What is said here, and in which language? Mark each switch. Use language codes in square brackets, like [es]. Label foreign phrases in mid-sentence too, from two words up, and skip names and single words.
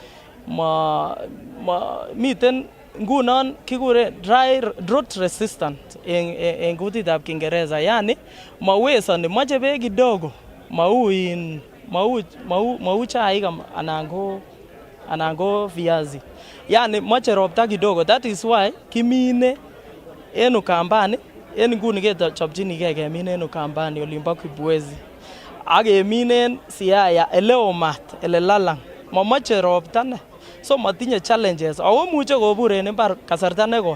[kln] miten ngunon kikure [en] drought resistant [kln] en kutitab Kiingereza, yani mawesoni, moche beek kidogo, mau chaik anan ko viazi, yani moche ropta kidogo. [en] That is why [kln] kimine en Ukambani. En nguni kechopchinigei kemin en Ukambani olimbo Kibwezi ak keminen Siaya eleo mat ele lalang, momoche ropta ne, so matinye challenges ako muche kobur en imbar kasarta nekoi.